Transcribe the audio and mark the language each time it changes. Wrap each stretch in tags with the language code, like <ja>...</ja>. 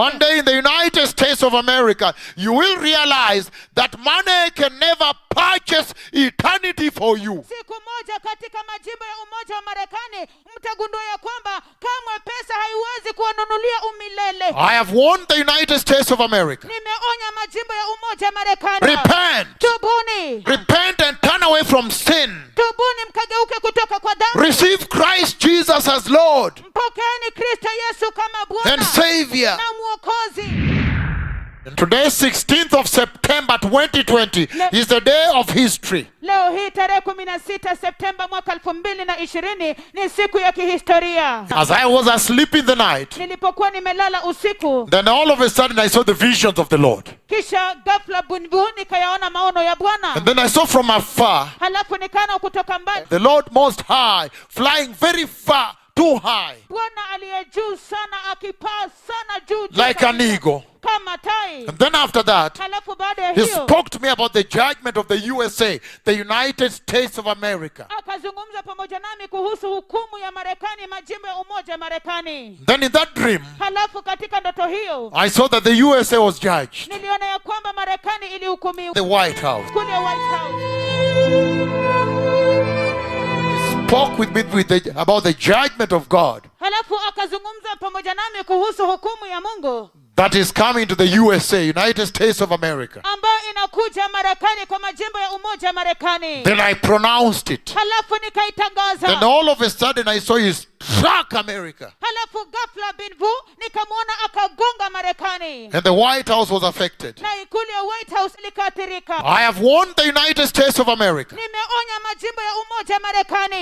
<en>One day in the United States of America, you will realize that money can never purchase eternity for you.</en> <sw>Siku moja katika majimbo ya Umoja wa Marekani, mtagundua ya kwamba kamwe pesa haiwezi kuwanunulia umilele.</sw> <en>I have warned the United States of America.</en> <sw>Nimeonya majimbo ya Umoja wa Marekani.</sw> <en>Repent.</en> <sw>Tubuni.</sw> <en>Repent and turn away from sin.</en> <sw>Tubuni mkageuke kutoka kwa dhambi.</sw> <en>Receive Christ Jesus as Lord.</en> <sw>Mpokeeni Kristo Yesu kama Bwana</sw> <en>and Savior.</en> <sw>Na Mwokozi.</sw> <en>Today, 16th of September 2020, is the day of history.</en> <sw>Leo hii tarehe 16 Septemba mwaka 2020 ni siku ya kihistoria.</sw> <en>As I was asleep in the night,</en> <sw>nilipokuwa nimelala usiku,</sw> <en>then all of a sudden I saw the visions of the Lord.</en> <sw>Kisha ghafla bunbuni nikayaona maono ya Bwana.</sw> <en>And then I saw from afar,</en> <sw>halafu nikaona kutoka mbali,</sw> <en>the Lord most high flying very far, too high,</en> <sw>Bwana aliye juu sana akipaa sana juu,</sw> <en>like an eagle.</en> <sw>Kama tai.</sw> <en>And then after that,</en> <sw>halafu baada ya</sw> <en>he</en> <sw>hiyo,</sw> <en>spoke to me about the judgment of the USA, the United States of America.</en> <sw>Akazungumza pamoja nami kuhusu hukumu ya Marekani, majimbo ya Umoja wa Marekani.</sw> <en>Then in that dream,</en> <sw>halafu katika ndoto hiyo,</sw> <en>I saw that the USA was judged.</en> <sw>Niliona ya kwamba Marekani ilihukumiwa.</sw> <en>The White House.</en> <sw>Kule White House.</sw> <en>Spoke with me about the judgment of God.</en> <sw>Halafu akazungumza pamoja nami kuhusu hukumu ya Mungu</sw> <en>that is coming to the USA, United States of America.</en> <sw>ambayo inakuja Marekani kwa majimbo ya Umoja wa Marekani.</sw> <en>Then I pronounced it.</en> <sw>Halafu nikaitangaza.</sw> <en>Then all of a sudden I saw he struck America.</en> <sw>Halafu ghafla binvu nikamwona akagonga Marekani.</sw> <en>And the White House was affected.</en> <sw>Na ikulu ya White House likaathirika.</sw> <en>I have warned the United States of America.</en> <sw>Nimeonya majimbo ya Umoja wa Marekani.</sw>